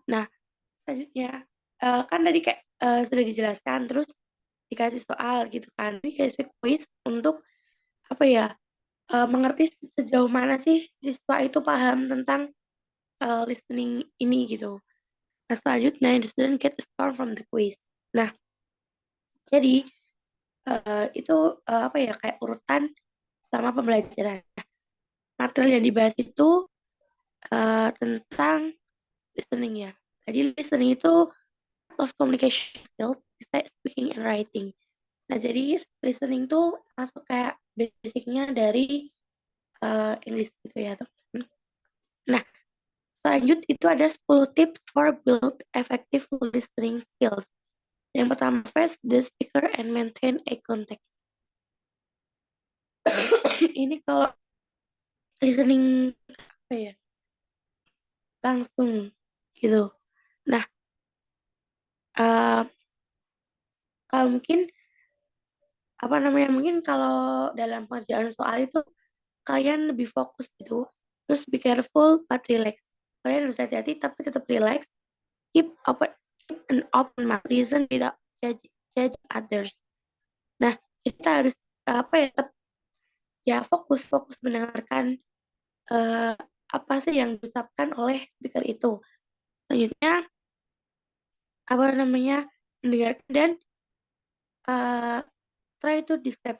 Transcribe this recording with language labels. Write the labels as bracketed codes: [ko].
[id] Nah, selanjutnya kan tadi kayak sudah dijelaskan, terus dikasih soal gitu kan, dikasih quiz untuk apa ya mengerti sejauh mana sih siswa itu paham tentang listening ini gitu. Nah, selanjutnya [en] the student get a score from the quiz. [id] Nah, jadi itu apa ya kayak urutan sama pembelajaran. Material yang dibahas itu tentang listening ya. Jadi listening itu [en] part of communication skill, speaking and writing. [id] Nah, jadi listening tuh masuk kayak basicnya dari English gitu ya, teman-teman. Nah, lanjut itu ada [en] 10 tips for build effective listening skills. [id] Yang pertama, [en] face the speaker and maintain eye contact. [id] Ini kalau listening apa ya? Langsung gitu. Nah, uh, Kalau mungkin mungkin kalau dalam pengerjaan soal itu kalian lebih fokus gitu. Terus [en] be careful but relax. [id] Kalian harus hati-hati tapi tetap relax. [en] Keep an open mind. Listen without judge others. [id] Nah, kita harus tetap ya fokus mendengarkan eh, apa sih yang diucapkan oleh speaker itu. Selanjutnya mendengarkan dan eh, [en] try to describe.